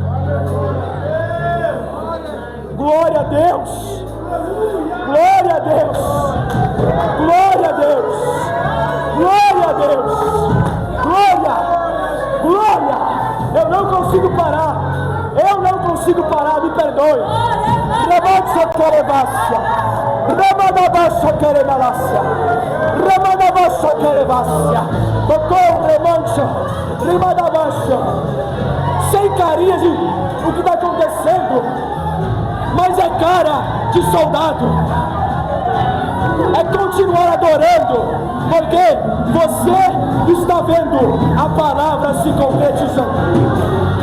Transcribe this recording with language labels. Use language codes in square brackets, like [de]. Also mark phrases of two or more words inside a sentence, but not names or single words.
[pt] Glória a Deus, glória a Deus, glória a Deus, glória a Deus, glória, glória. Eu não consigo parar, me perdoe. Remanso querevácia, remadabasso querevalácia, remadabasso querevácia, tocou remanso, remadabasso, sem carinha de o que está acontecendo, mas é cara de soldado, é continuar adorando, porque você está vendo a palavra se concretizando.